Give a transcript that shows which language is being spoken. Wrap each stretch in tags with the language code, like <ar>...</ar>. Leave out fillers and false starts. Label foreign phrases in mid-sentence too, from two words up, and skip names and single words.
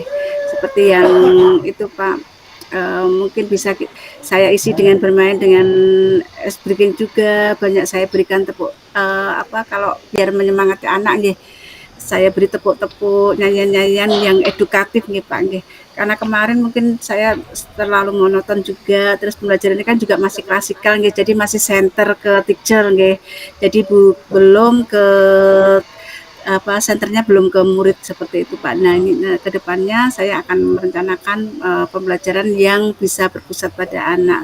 <id>Seperti yang itu Pak, mungkin bisa saya isi dengan bermain dengan</id> <en>ice breaking</en> <id>juga, banyak saya berikan tepuk kalau biar menyemangati anak nggih. Saya beri tepuk-tepuk, nyanyian-nyanyian yang edukatif nggih Pak nggih. Karena kemarin mungkin saya terlalu monoton juga, terus pembelajaran ini kan juga masih klasikal nggih, jadi masih center ke teacher nggih. Jadi belum ke senternya belum ke murid seperti itu Pak. Nah, ke depannya saya akan merencanakan pembelajaran yang bisa berpusat pada anak.</id>